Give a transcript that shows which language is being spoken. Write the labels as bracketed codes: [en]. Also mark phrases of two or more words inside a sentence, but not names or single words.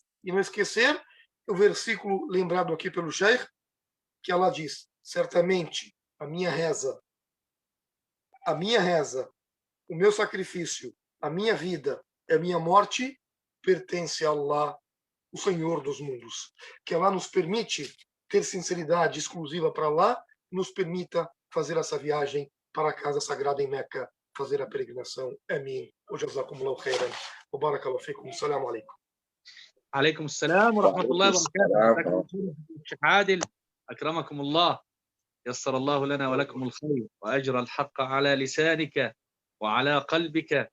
[pt] E não esquecer o versículo lembrado aqui pelo Sheikh, que Allah diz: certamente a minha reza, o meu sacrifício, a minha vida e a minha morte pertence a Allah, o Senhor dos mundos. Que Allah nos permite ter sinceridade exclusiva para Allah, nos permita fazer essa viagem para a casa sagrada em Meca, fazer a peregrinação. Amém. [ar] جزاكم الله خيرا. وبارك الله فيكم. السلام عليكم. عليكم السلام ورحمة الله وبركاته. شيخ عادل أكرمكم الله، يسر الله لنا ولكم الخير وأجرى الحق على لسانك وعلى قلبك